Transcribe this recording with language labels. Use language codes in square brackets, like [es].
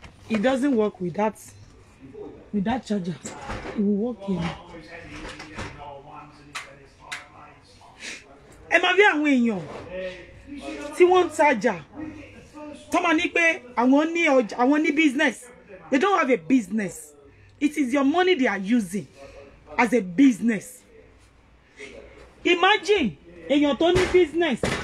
[en] It doesn't work with that charger. It will work in. [yo] Ẹ máa rí àwọn èèyàn tí wọ́n ń tajà. Tó máa ní pé àwọn ní business. [en] They don't have a business. It is your money they are using as a business. [yo] Imagine èèyàn tó ní business.